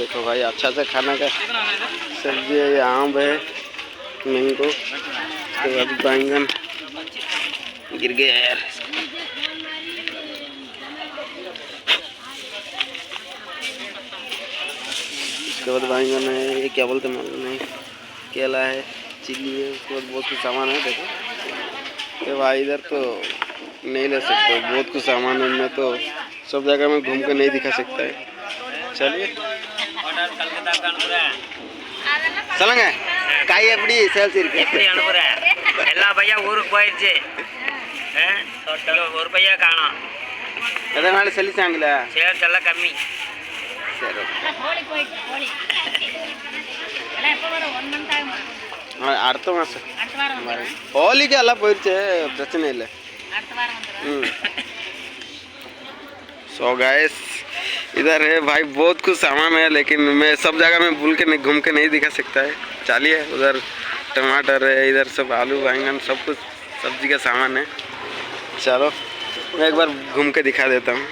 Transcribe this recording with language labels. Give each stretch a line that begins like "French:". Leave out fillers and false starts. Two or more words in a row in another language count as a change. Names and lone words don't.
Hindi: देखो भाई अच्छा से खाना का सब्जी है, ये आम है, मैंगो, उसके बाद बैंगन गिर गया यार, उसके बाद बैंगन है, ये क्या बोलते मालूम नहीं, केला है, चिल्ली है, उसके बाद बहुत कुछ सामान है। देखो ये भाई इधर तो नहीं ले सकते, बहुत कुछ सामान है, मैं तो सब जगह में घूम कर नहीं दिखा सकता है।
Tamil: चलिए சொல்லுங்க, காய் எப்படி சேல்ஸ் இருக்கு? எப்படி அனுப்புறேன்? எல்லா பையா ஊருக்கு போயிடுச்சு. ஒரு பையா காணோம். எதனால செல்லிச்சாங்களா? சேல்ஸ் எல்லாம் கம்மி. சரி ஹோலி போயிடுச்சு, ஹோலி எல்லாம் எப்போ வரும்? 1 மந்த் ஆகுமா? அடுத்த மாதம், அடுத்த வாரம் வந்துடும். ஹோலிக்கு எல்லாம் போயிடுச்சு, பிரச்சனை இல்லை। அடுத்த வாரம் வந்துடும்.
English: so guys
Hindi: इधर है भाई, बहुत कुछ सामान है, लेकिन मैं सब जगह में भूल के नहीं घूम के नहीं दिखा सकता है। चलिए उधर टमाटर है, इधर सब आलू बैंगन सब कुछ सब्जी का सामान है। चलो मैं एक बार घूम के दिखा देता हूँ।